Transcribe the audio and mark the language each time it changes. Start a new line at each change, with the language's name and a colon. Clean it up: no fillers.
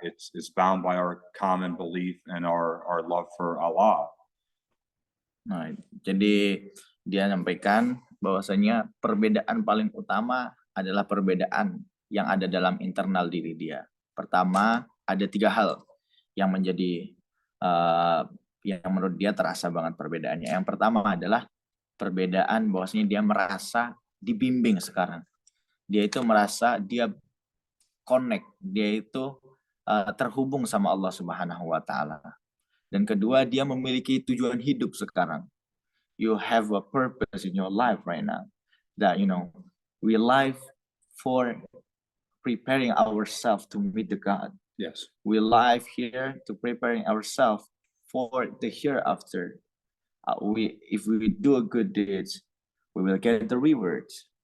English: It's bound by our common belief and our love for Allah.
Indonesian: Nah, jadi dia menyampaikan bahwasanya perbedaan paling utama adalah perbedaan yang ada dalam internal diri dia. Pertama, ada 3 hal yang menjadi yang menurut dia terasa banget perbedaannya. Yang pertama adalah perbedaan bahwasanya dia merasa dibimbing sekarang. Dia itu merasa dia connect, dia itu terhubung sama Allah Subhanahu wa taala. Dan kedua, dia memiliki tujuan hidup sekarang.
English: You have a purpose in your life right now. That we live for preparing ourselves to meet the God. Yes. We live here to preparing ourselves for the hereafter. If we do a good deeds, we will get the rewards.